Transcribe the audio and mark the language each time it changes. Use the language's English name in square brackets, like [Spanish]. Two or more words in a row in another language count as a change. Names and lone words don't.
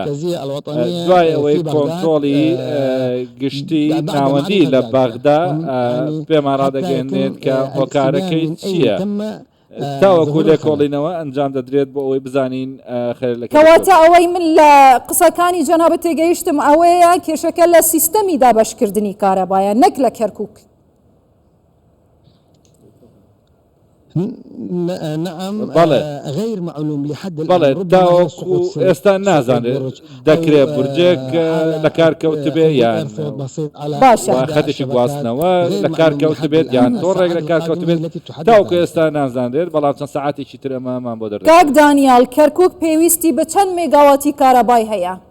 [Central Kurdish] دوای ئەوەی کۆنتڕۆڵی گشتی ناوەندی لە بەغدا پێمان ڕادەگەێنێت کە هۆکارەکەی چییە؟ تاوەکو لێکۆڵینەوە ئەنجام دەدرێت بۆ ئەوەی بزانین کەواتە ئەوەی من لە قسەکانی جەنابەت تێگەیشتم ئەوەیە کێشەکە لە سیستەمی دابەشکردنی کارەبایە نەک لە کەرکووک [Arabic] نعم غير معلوم لحد [Central Kurdish] الآن تاوەکو ئێستا نازانێت دەکرێت بورجێک لە کار کەوتبێ یان خەتێکی گواستنەوە لە کار کەوتبێت یان تۆڕێک لە کار کەوتبێت تاوەکو ئێستا نازانرێت بەڵام چەند سەعاتێکی تر ئەمەمان بۆ دەردێت کاک دانیال کەرکووک پێویستی بە چەند مێگاواتی کارەبای هەیە؟